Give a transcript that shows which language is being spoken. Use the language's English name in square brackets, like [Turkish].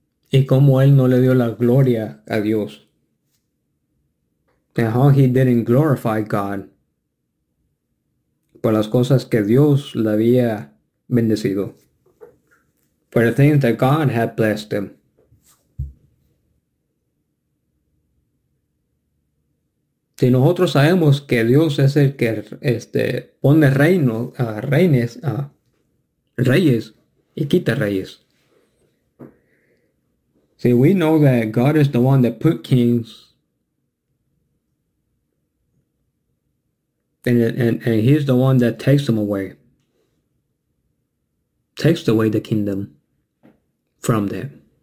[Spanish] Y cómo él no le dio la gloria a Dios. [English] And how he didn't glorify God. [Spanish] Por las cosas que Dios le había bendecido. [English] For the things that God had blessed him. [Spanish] Si nosotros sabemos que Dios es el que pone reyes y quita reyes. [English] See, we know that God is the one that put kings and he's the one that takes them away. Takes away the kingdom from them.